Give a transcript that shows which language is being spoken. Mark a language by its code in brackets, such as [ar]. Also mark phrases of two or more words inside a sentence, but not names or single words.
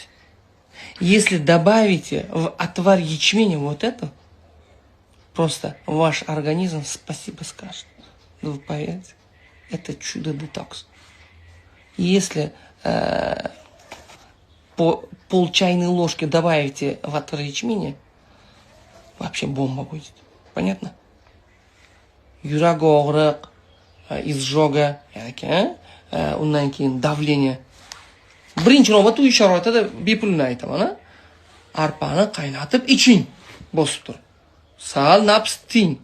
[ru] Если добавите в отвар ячменя вот это, просто ваш организм спасибо скажет. Вы поверите? Это чудо-детокс. Если по пол чайной ложки добавите в отвар ячменя, вообще бомба будет. Понятно? [uz] Yurak og'riq, izjoga, undan keyin давление. Birinchi navbatda uy sharoitida bepulini aytaman. Arpani qaynatib iching, bosib turib. Sal nafs ting.